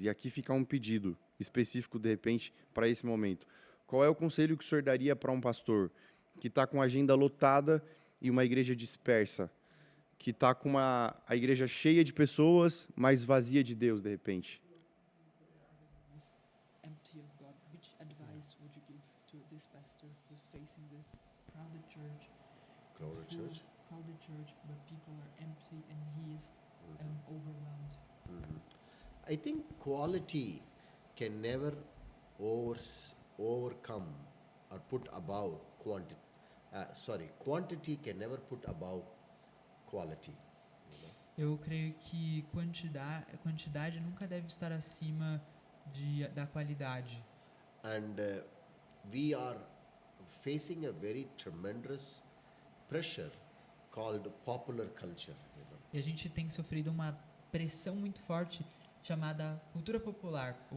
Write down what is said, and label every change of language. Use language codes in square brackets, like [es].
[pt] E aqui fica um pedido específico, de repente, para esse momento. Qual é o conselho que o senhor daria para um pastor que está com a agenda lotada e uma igreja dispersa? Que está com a igreja cheia de pessoas, mas vazia de Deus, de repente. [en] Empty of God. Which advice would you give to this pastor who's facing this crowded church? Crowded church? Crowded church, but people are empty and he is overwhelmed. I think quality can never overcome or put above quantity. Quantity can never put above quality. [pt] Eu creio que quantidade nunca deve estar acima da qualidade. [en] And we are facing a very tremendous pressure called popular culture. [pt] E a gente tem sofrido uma pressão muito forte chamada cultura popular,